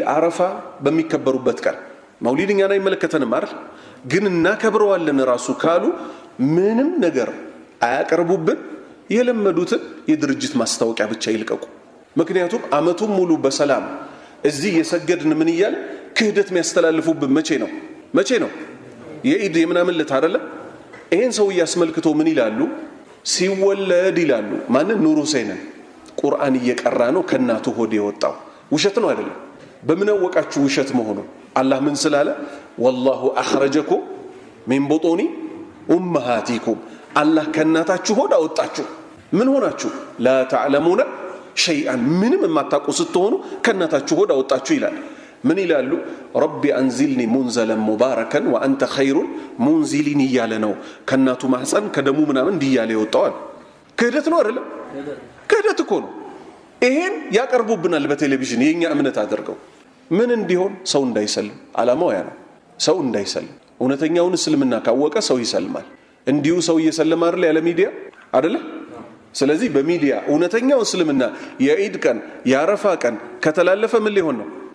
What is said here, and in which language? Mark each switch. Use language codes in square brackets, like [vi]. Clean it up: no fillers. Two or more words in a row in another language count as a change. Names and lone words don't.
[am] አረፋ በሚከበሩበት ቀን መውሊድ እኛን አይመለከተንም አይደል ግን እናከብረዋለን ራሱ ካሉ ምንም ነገር አያቀርቡብን የለመዱትን የድርጅት ማስታወቂያ ብቻ ይልቀቁ ምክንያቱም አመቱን ሙሉ በሰላም እዚህ የሰገድን ምን ይያል ክህደት የሚያስተላልፉብን መቼ ነው የዒድ የምናምን ለት አይደለ ይሄን ሰው ያስመልክቶ ምን ይላሉ ሲወለድ ይላሉ ማን ኑር ሁሴንን ቁርአን እየቀራ ነው ከናቱ ሆድ የወጣው ውሸት ነው አይደለም በምን ወቃችሁ ውሸት መሆኑ አላህ ምን ስላለ [ar] والله اخرجكم من بطون امهاتكم [am] አላህ ከናታችሁ ሆድ አወጣችሁ ምን ሆናችሁ [ar] لا تعلمون شيئا [am] ምንም የማታውቁ ስትሆኑ ከናታችሁ ሆድ አወጣችሁ ይላል ምን ይላሉ رب [ar] انزلني منزلا مباركا وانت خير منزلين [am] ይያለ ነው ከናቱ ማህፀን ከደሙ ምናምን እንዲያለ ይወጣዋል ክህደት ነው አይደለም ክህደት እኮ ነው ይሄን ያቀርቡብናል በቴሌቪዥን የኛ እምነት አድርገው ምን እንዲሆን ሰው እንዳይሰልም አላማው ያ ነው ሰው እንዳይሰልም እውነተኛውን እስልምና ካወቀ ሰው ይሰልማል እንዲሁ ሰው እየሰለመ አይደል ያለ ሚዲያ አይደለ ስለዚህ በሚዲያ እውነተኛው እስልምና የዒድ ቀን ያረፋ ቀን ከተላለፈ ምን ሊሆን ነው